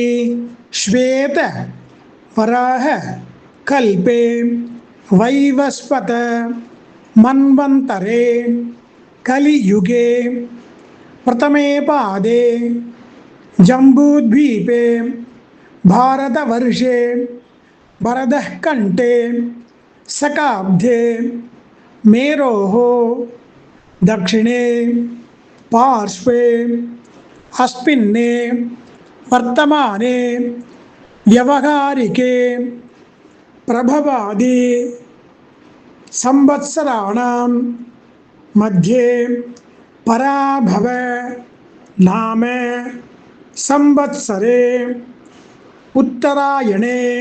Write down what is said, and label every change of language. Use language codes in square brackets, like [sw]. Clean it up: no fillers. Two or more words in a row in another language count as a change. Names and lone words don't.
[sa] श्वेत वराह कल्पे वैवस्वत मन्वन्तरे कलियुगे प्रथमे पादे जम्बूद्वीपे भारतवर्षे भरतः खण्डे शकाब्दे मेरोः दक्षिणे पार्श्वे अस्मिन्ने वर्तमाने व्यवहारिके प्रभवादि संवत्सराणां मध्ये पराभव नाम संवत्सरे उत्तरायणे